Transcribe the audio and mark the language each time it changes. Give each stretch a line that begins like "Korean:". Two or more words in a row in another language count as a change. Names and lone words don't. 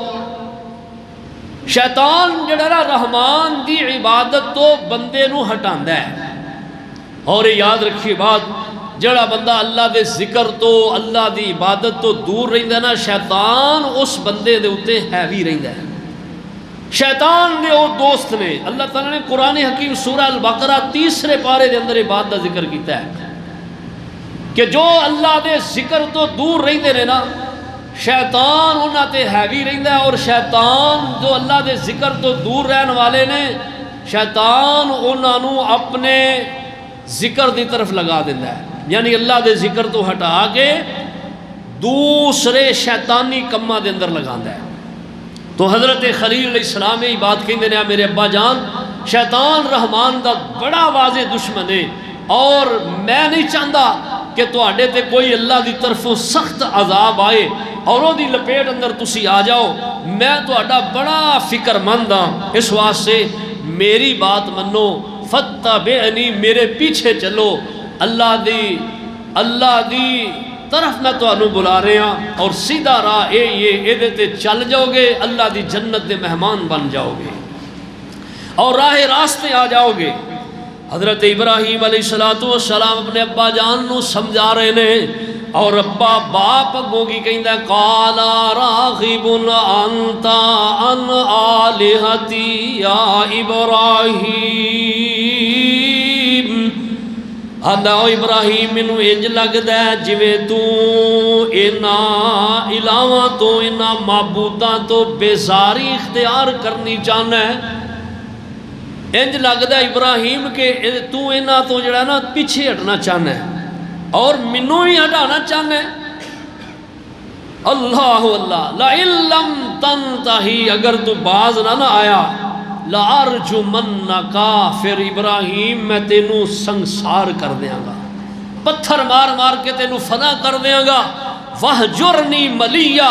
Punjabi: شیطان جڑا رحمان دی عبادت تو بندے نو ہٹاندا ہے، اور یاد رکھیے بات، جڑا بندہ اللہ دے ذکر تو اللہ دی عبادت تو دور رہندا نا، شیطان اس بندے دے اتے ہیوی رہندا ہے، شیطان دے وہ دوست نے۔ اللہ تعالیٰ نے قرآن حکیم سورہ البقرہ 3 پارے دے اندر بات دا ذکر کیتا ہے کہ جو اللہ دے ذکر تو دور رہندے نے نا، شیطان انہاں تے ہیوی رہندا ہے، اور شیطان جو اللہ دے ذکر تو دور رہن والے نے، شیطان انہاں نو اپنے ذکر دی طرف لگا دیندا ہے، یعنی اللہ دے ذکر تو ہٹا کے دوسرے شیطانی کماں دے اندر لگاندا ہے۔ تو حضرت خلیل علیہ السلام یہ بات کہندے نے میرے ابا جان شیطان رحمان دا بڑا واضح دشمن ہے، اور میں نہیں چاہتا کہ تواڈے تے کوئی اللہ دی طرفوں سخت عذاب آئے اور وہ دی لپیٹ اندر تسی آ جاؤ، میں تواڈا بڑا فکر مند ہاں، اس واسطے میری بات منو، فتبعنی میرے پیچھے چلو، اللہ دی طرف میں تانوں بلا رہے ہیں، اور سیدھا راہ یہ تے چل جاؤ گے، اللہ دی جنت دے مہمان بن جاؤ گے اور راہ راستے آ جاؤ گے۔ حضرت ابراہیم علیہ السلام اپنے ابا جان نو سمجھا رہے نے، اور ابا باپ اگوں کی کہندا
Arabic: قالا راغب انت عن آلہتی یا ابراہیم،
Punjabi: آندا او ابراہیم مینوں انج لگدا ہے جویں تو انہاں الہاں تو انہاں معبوداں تو بیزاری اختیار کرنی چاہنا ہے، انج لگدا ہے ابراہیم کہ تو انہاں تو جڑا نا پیچھے ہٹنا چاہنا ہے اور منوں ہی ہٹانا چاہنا ہے۔ اللہ اللہ
Arabic: لئن لم تنتہی،
Punjabi: اگر تو باز نہ آیا، لَأَرْجُمَنَّكَ، پھر ابراہیم میں تینوں سنسار کر دیاں گا، پتھر مار مار کے تینوں فنا کر دیاں گا،
Arabic: وَحْجُرْنِي مَلِيًّا۔